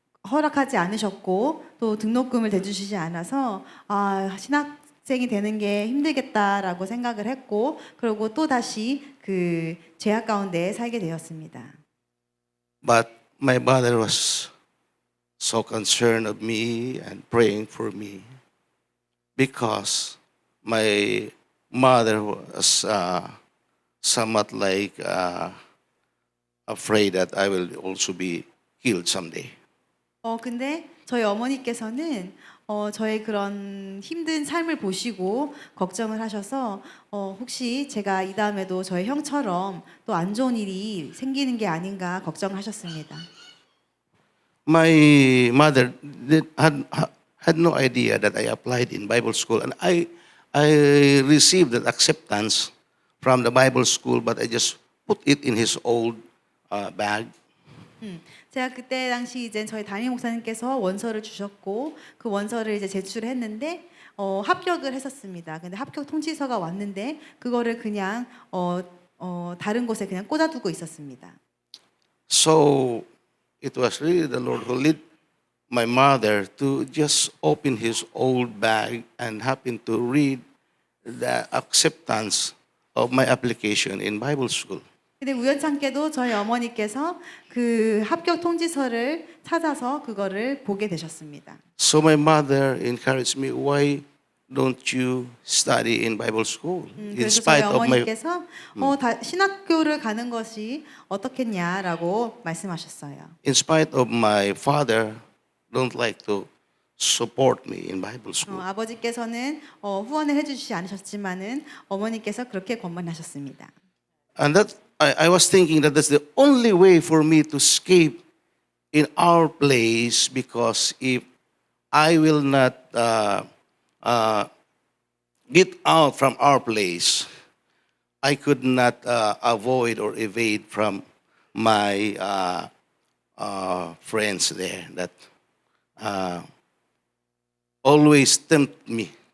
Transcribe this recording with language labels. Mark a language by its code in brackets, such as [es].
[ko] 허락하지 않으셨고 또 등록금을 대주시지 않아서 신학생이 되는 게 힘들겠다라고 생각을 했고 그리고 또 다시 그 죄악 가운데 살게 되었습니다. [en] But my mother was so concerned of me and praying for me because my mother was somewhat like afraid that I will also be killed someday. [ko] 근데 저희 어머니께서는 저의 그런 힘든 삶을 보시고 걱정을 하셔서 혹시 제가 이 다음에도 저의 형처럼 또 안 좋은 일이 생기는 게 아닌가 걱정하셨습니다. [en] My mother had no idea that I applied in Bible school, and I received that acceptance from the Bible school, but I just put it in his old bag. [ko] 제가 그때 당시 이제 저희 담임 목사님께서 원서를 주셨고 그 원서를 이제 제출했는데 합격을 했었습니다. 근데 합격 통지서가 왔는데 그거를 그냥 다른 곳에 그냥 꽂아두고 있었습니다. [en] So it was really the Lord who led my mother to just open his old bag and happen to read the acceptance of my application in Bible school. [ko] 근데 우연찮게도 저희 어머니께서 그 합격 통지서를 찾아서 그거를 보게 되셨습니다. [en] So my mother encouraged me, why don't you study in Bible school? In [ko] 그래서 저희 [en] spite of my [ko] 어머니께서 신학교를 가는 것이 어떻겠냐라고 말씀하셨어요. [en] in spite of my father don't like to support me in Bible school. [ko] 아버지께서는 후원을 해주시지 않으셨지만은 어머니께서 그렇게 권면하셨습니다. [en] And that I was thinking that that's the only way for me to escape in our place, because if I will not get out from our place, I could not avoid or evade from my friends there that always tempt me.